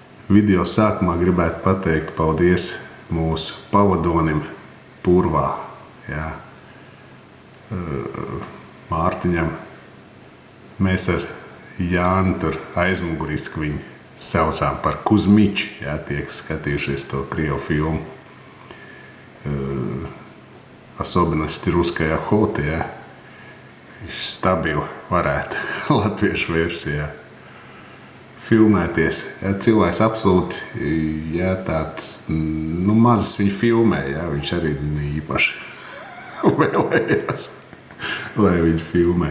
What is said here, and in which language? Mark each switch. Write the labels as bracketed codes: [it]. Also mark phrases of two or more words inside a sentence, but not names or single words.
[lv] video sākumā gribētu pateikt paldies mūsu pavadonim Purvā, jā. Mārtiņam. Mēs ar Jāni tur aizmuguriski viņu saucām par Kuzmiči, jā, tie, kas skatījušies to krievu filmu. [ru] Особенности русской охоты, [lv] jā. Viņš stabili varētu latviešu versijā filmēties. Jā, cilvēks absolūti, jā, tāds, mazas viņu filmē, jā, viņš arī īpaši vēlējās, lai viņu filmē.